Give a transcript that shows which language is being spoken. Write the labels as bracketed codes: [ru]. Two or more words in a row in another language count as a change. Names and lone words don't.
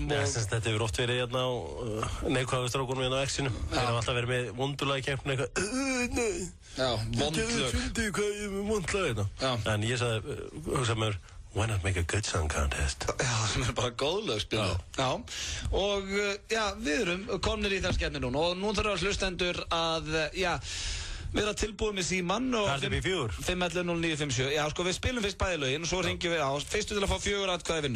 [is] Þetta hefur oft verið hérna á neikvæðu strákunum hérna á X-inu Þeir hafa alltaf verið með vondulagakeppni Já, vondlög Ég fyndi hvað ég er með vondlag hérna En ég sagði, hugsaði mér [en] Why not make a good song contest? [is] Já, sem er bara góðlög spilu. Já. Og já, við erum komnir í þess keppni núna og nú þarf hlustendur að, já, vera tilbúið með símann og 511-0957. Já, sko, við spilum fyrst bæði lögin og svo ringjum við á. Fyrstu til að fá 4 atkvæði vinnur.